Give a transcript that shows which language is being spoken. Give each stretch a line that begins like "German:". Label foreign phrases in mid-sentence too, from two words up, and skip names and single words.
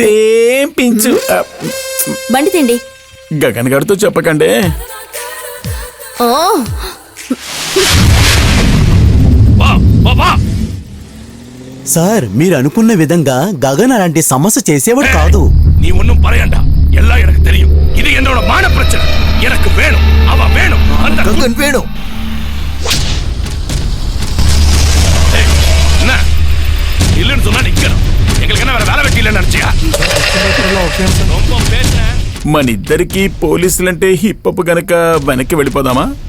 Telugu: సేమ్ పించు. బండి తిండి. గగన్ గారితో చెప్పకండి. ఓ సార్, మీరు అనుకున్న విధంగా గగన్ అలాంటి సమస్య చేసేవాడు కాదు.
Tamil: நீ ஒன்னும் பரையண்டா, எல்லாம் எனக்கு தெரியும். இது என்னோட மான பிரச்சனை. எனக்கு வேணும், அவ வேணும். அந்த
Telugu: గగన్ వేణు.
Tamil: என்ன இல்லைன்னு சொன்னா நிக்கணும். எங்களுக்கு என்ன வேற வேலை வெட்டி இல்லைன்னு நினைச்சியா? ரொம்ப பேசுறேன்.
Telugu: మనిద్దరికి పోలీసులంటే హిప్పపు గనక వెనక్కి వెళ్ళిపోదామా?